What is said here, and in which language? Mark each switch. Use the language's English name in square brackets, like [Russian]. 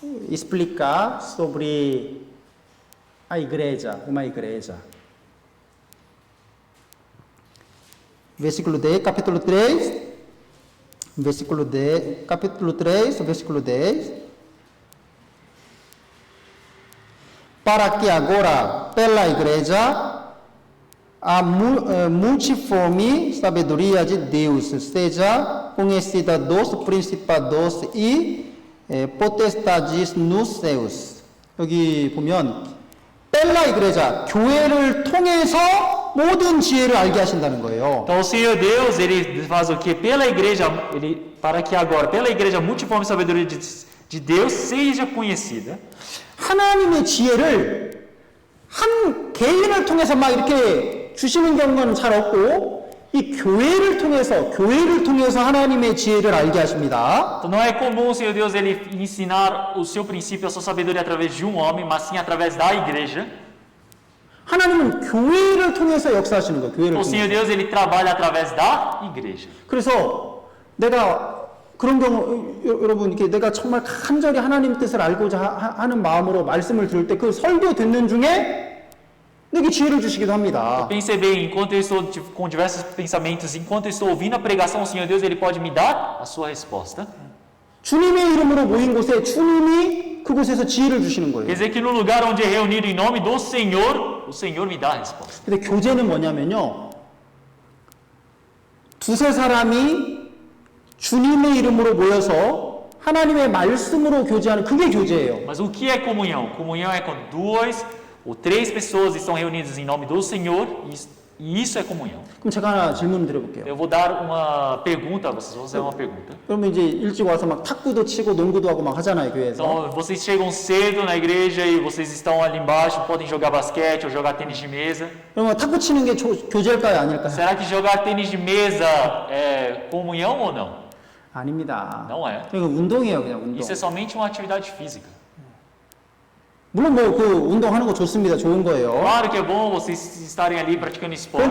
[Portuguese] explicar sobre a igreja, uma igreja. Versículo 10, capítulo 3, versículo 10, capítulo 3, versículo 10. Para que agora, pela igreja, a multiforme sabedoria de Deus seja conhecida dos principados e potestades nos céus. [Korean] 여기 보면 벨라 igreja, 교회를 통해서 모든 지혜를 알게 하신다는 거예요. [Portuguese] Então o Senhor Deus, ele faz o que? Pela igreja, para que agora, pela igreja, a multiforme sabedoria de Deus seja conhecida. [Korean] 하나님의 지혜를 한 개인을 통해서 막 이렇게 주시는 경우는 잘 없고, 이 교회를 통해서 하나님의 지혜를 알게 하십니다. [Portuguese] Então não é comum o Senhor Deus ele ensinar o seu princípio, a sua sabedoria através de um homem, mas sim através da igreja. [Korean] 하나님은 교회를 통해서 역사하시는 거예요. 교회를 [Portuguese] O Senhor [Korean] 통해서. [Portuguese] Deus ele trabalha através da igreja. [Korean] 그래서 내가 그런 경우 여러분 이렇게 내가 정말 간절히 하나님 뜻을 알고자 하는 마음으로 말씀을 들을 때 그 설교 듣는 중에 내게 지혜를 주시기도 합니다. [Portuguese] Pense bem, enquanto eu estou com diversos pensamentos, enquanto eu estou ouvindo a pregação, o Senhor Deus ele pode me dar a sua resposta. [Korean] 주님의 이름으로 모인 곳에 주님이 그곳에서 지혜를 주시는 거예요. [Portuguese] Quer dizer que no lugar onde é reunido em nome do Senhor, o Senhor me dá a resposta. [Korean] 근데 교제는 뭐냐면요. 두세 사람이 주님의 이름으로 모여서 하나님의 말씀으로 교제하는 그게 교제예요. [Portuguese] Mas o que é comunhão? Comunhão é quando duas ou três pessoas estão reunidas em nome do Senhor e isso é comunhão. [Korean] 그럼 제가 하나 질문 드려볼게요. [Portuguese] Eu vou dar uma pergunta a vocês, vou fazer uma pergunta. [Korean] 그러면 이제 일찍 와서 막 탁구도 치고 농구도 하고 막 하잖아요, 교회에서. [Portuguese] Então, vocês chegam cedo na igreja e vocês estão ali embaixo, podem jogar basquete ou jogar tênis de mesa. [Korean] 그러면 탁구 치는 게 교제일까요, 아닐까요? [Portuguese] Será que jogar tênis de mesa é comunhão ou não? [Korean] 아닙니다. [Portuguese] Não é. [Korean] 이거 운동이에요, 그냥 운동. [Portuguese] Isso é somente uma atividade física. [Korean] 물론 뭐 그 운동하는 거 좋습니다, 좋은 거예요. [Portuguese] Claro que é bom vocês estarem ali praticando esporte,